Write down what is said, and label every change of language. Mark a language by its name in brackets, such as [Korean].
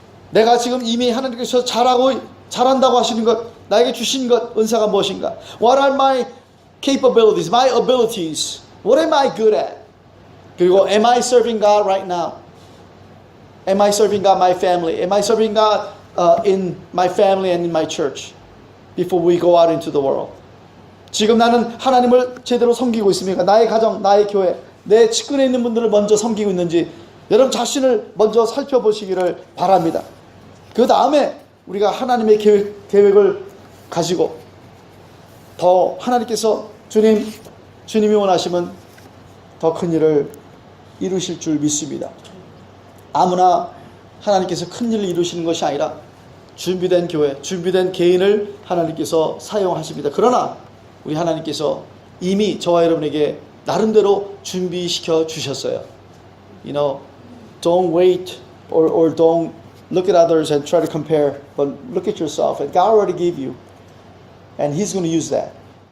[Korean] 내가 지금 이미 하나님께서 잘한다고 하시는 것, 나에게 주신 것, 은사가 무엇인가? [English] What are my capabilities, my abilities? What am I good at? [Korean] 그리고 [English] am I serving God right now? Am I serving God my family? Am I serving God in my family and in my church? Before we go out into the world. [Korean] 지금 나는 하나님을 제대로 섬기고 있습니까? 나의 가정, 나의 교회, 내 측근에 있는 분들을 먼저 섬기고 있는지 여러분 자신을 먼저 살펴보시기를 바랍니다. 그 다음에 우리가 하나님의 계획을 가지고 더 하나님께서 주님이 원하시면 더 큰 일을 이루실 줄 믿습니다. 아무나 하나님께서 큰 일을 이루시는 것이 아니라 준비된 교회, 준비된 개인을 하나님께서 사용하십니다. 그러나 우리 하나님께서 이미 저와 여러분에게 나름대로 준비시켜 주셨어요. [English] You know, don't wait or don't look at others and try to compare, but look at yourself. And God already gave you, and He's going to use that.